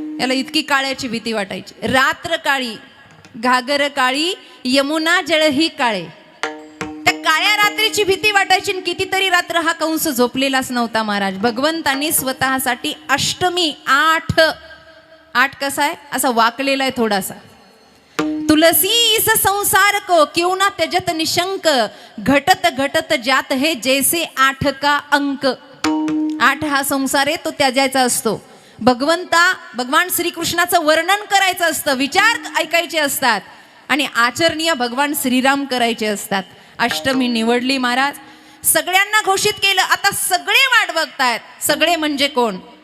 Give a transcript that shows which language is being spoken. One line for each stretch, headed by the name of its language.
Marathi: याला इतकी काळ्याची भीती वाटायची. रात्र काळी, घागर काळी, यमुना जळही काळे. त्या काळ्या रात्रीची भीती वाटायची. कितीतरी रात्र हा कंस झोपलेलाच नव्हता महाराज. भगवंतांनी स्वतःसाठी अष्टमी 8 कसा आहे? असा वाकलेला आहे थोडासा.
Hindi: तुलसी इस संसार को क्यों ना त्यजत निशंक, घटत घटत जात है जैसे 8 का अंक.
Marathi: 8 हा संसार आहे तो त्याजायचा असतो. भगवान श्रीकृष्णाचं वर्णन करायचं असतं, विचार ऐकायचे असतात आणि आचरणीय भगवान श्रीराम करायचे असतात. अष्टमी निवडली महाराज. सगळ्यांना घोषित केलं. आता सगळे वाट बघतायत. सगळे म्हणजे कोण?